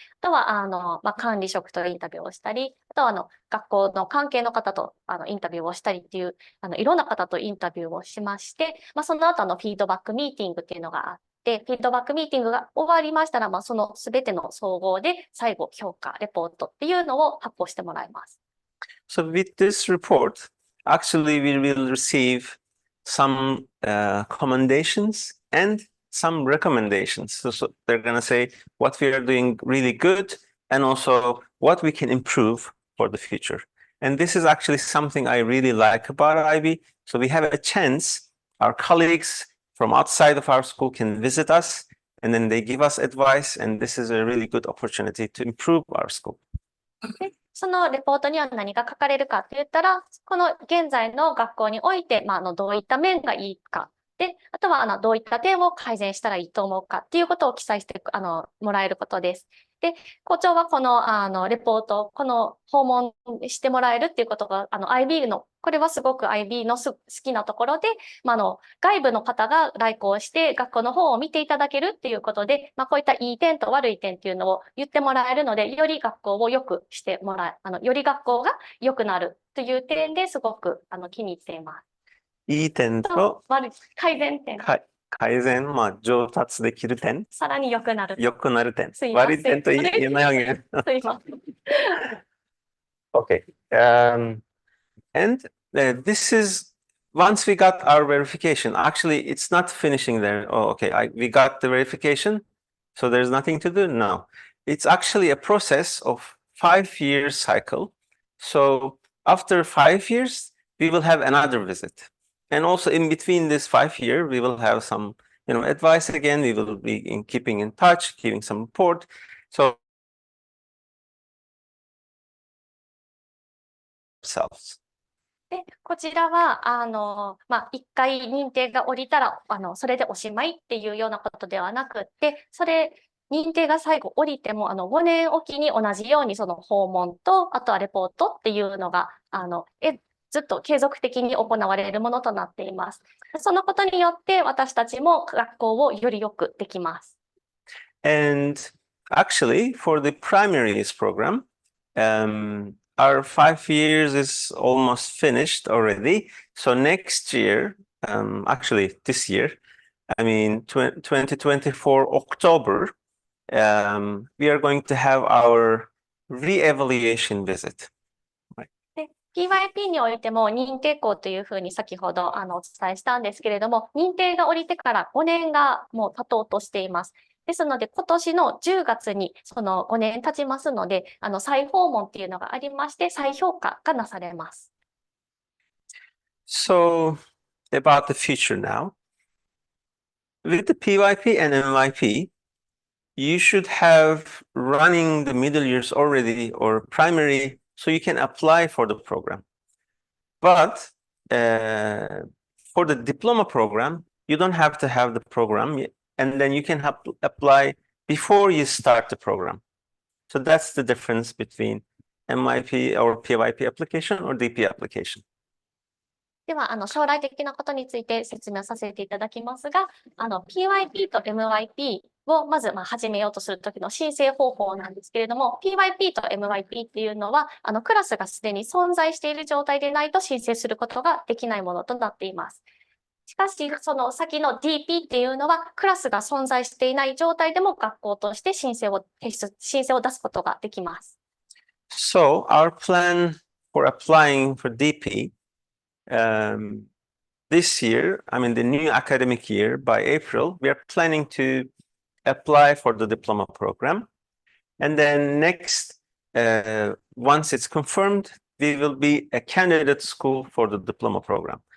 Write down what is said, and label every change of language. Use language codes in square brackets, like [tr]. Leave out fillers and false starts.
[ja] とは、管理職とインタビューをしたり、あとは、学校の関係の方と、インタビューをしたりっていう、いろんな方とインタビューをしまして、その後、フィードバックミーティングっていうのがあって、で、フィードバックミーティングが終わりましたら、そのすべての総合で最後評価、レポートっていうのを発表してもらいます。 [en] So with this report, actually we will receive some commendations and some recommendations. So they're going to say what we are doing really good and also what we can improve for the future. And this is actually something I really like about IB. So we have a chance, our colleagues from outside of our school can visit us, and then they give us advice, and this is a really good opportunity to improve our school. [ja] で、そのレポートには何が書かれるかって言ったら、この現在の学校において、どういった面がいいか。で、あとは、どういった点を改善したらいいと思うかっていうことを記載して、もらえることです。で、校長はこの、レポート、この訪問してもらえるっていうことが、IB の、これはすごく IB の好きなところで、外部の方が来校して学校の方を見ていただけるっていうことで、こういったいい点と悪い点っていうのを言ってもらえるので、より学校を良くしてもらえ、より学校が良くなるという点ですごく、気に入っています。いい点と改善点。改善、上達できる点。さらに良くなる。良くなる点。すいません。悪い点と言えないわけ。すいません。 [en] Okay. And this is once we got our verification. Actually, it's not finishing there. Oh, okay. We got the verification. So there's nothing to do? No. It's actually a process of 5-year cycle. So after 5 years, we will have another visit. And also in between this 5 year, we will have some, advice again. We will be keeping in touch, giving some report. So ourselves. [ja] で、こちらは、一回認定が下りたら、それでおしまいっていうようなことではなくって、認定が最後降りても、5年おきに同じようにその訪問と、あとはレポートっていうのが、ずっと継続的に行われるものとなっています。そのことによって、私たちも学校をよりよくできます。 [en] And actually, for the primaries program, our 5 years is almost finished already. So next year, actually this year, 2024 October, we are going to have our re-evaluation visit. [ja] で、PYP においても認定校というふうに先ほどお伝えしたんですけれども、認定が降りてから5年がもう経とうとしています。ですので、今年の10月にその5年経ちますので、再訪問っていうのがありまして、再評価がなされます。 [en] So, about the future now. With the PYP and MYP, you should have running the middle years already or primary, so you can apply for the program. But for the diploma program, you don't have to have the program, and then you can apply before you start the program. So that's the difference between MYP or PYP application or DP application. [ja] では、将来的なことについて説明させていただきますが、PYP と MYP をまず始めようとするときの申請方法なんですけれども、PYP と MYP っていうのは、クラスがすでに存在している状態でないと申請することができないものとなっています。しかし、その先の DP っていうのは、クラスが存在していない状態でも学校として申請を出すことができます。 [en] So, our plan for applying for DP this year, the new academic year, by April, we are planning to apply for the diploma program. And then next, once it's confirmed, we will be a candidate school for the diploma program.